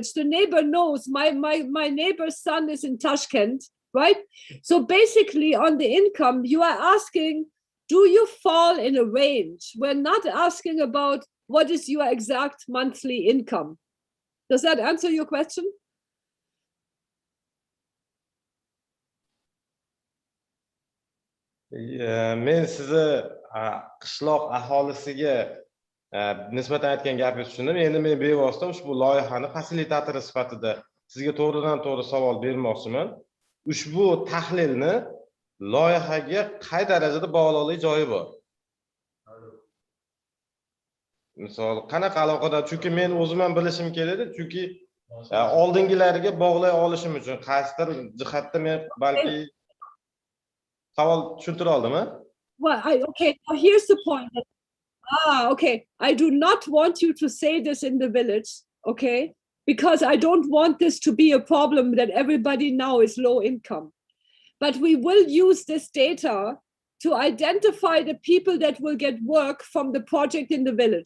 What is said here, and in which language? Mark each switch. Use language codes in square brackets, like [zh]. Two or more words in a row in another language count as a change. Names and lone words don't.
[en] The neighbor knows my neighbor's son is in Tashkent, right? So basically on the income, you are asking, do you fall in a range? We're not asking about what is your exact monthly income. Does that answer your question? [uz] Men sizni qishloq aholisiga nisbatan aytgan gapingizni tushundim. Endi men bevosita ushbu loyihani fasilitatori sifatida sizga to'g'ridan to'g'ri savol bermoqchiman. Ushbu tahlilni loyihaga qay darajada bog'liqlik joyi bor? Misol, qanaqa aloqada? Chunki men o'zim ham bilishim kerak, chunki oldingilariga bog'lay olishim uchun qaysidir jihatda men balki savol tushuntira oldimmi? [en] Well, okay, now here's the point. Okay, I do not want you to say this in the village, okay? Because I don't want this to be a problem that everybody now is low income. But we will use this data to identify the people that will get work from the project in the village.